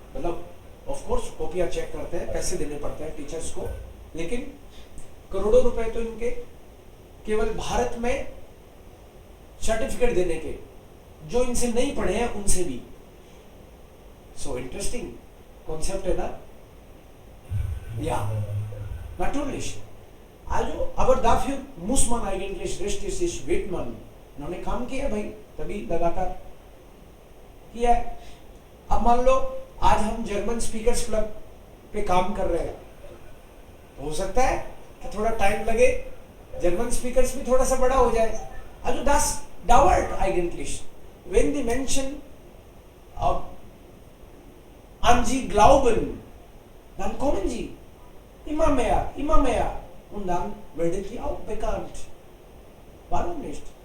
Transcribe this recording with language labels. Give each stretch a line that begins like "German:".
Hindi: मतलब of course कॉपियां check करते हैं, पैसे देने पड़ते हैं टीचर्स को, लेकिन करोड़ों रुपए तो इनके केवल भारत में सर्टिफिकेट देने के, जो इनसे नहीं पढ़े हैं उनसे भी. सो इंटरेस्टिंग कॉन्सेप्ट है ना.
German: या natürlich. Also, aber dafür muss man eigentlich richtig sich widmen.
Hindi: उन्होंने काम किया भाई, तभी लगातार किया है. अब मान लो आज हम जर्मन स्पीकर्स क्लब पे काम कर रहे हैं, हो सकता है कि थोड़ा टाइम लगे, जर्मन स्पीकर्स भी थोड़ा सा बड़ा हो जाए.
German: Also das dauert eigentlich. Wenn die Menschen an sie glauben, dann kommen sie immer mehr und dann werden sie auch bekannt. Warum nicht?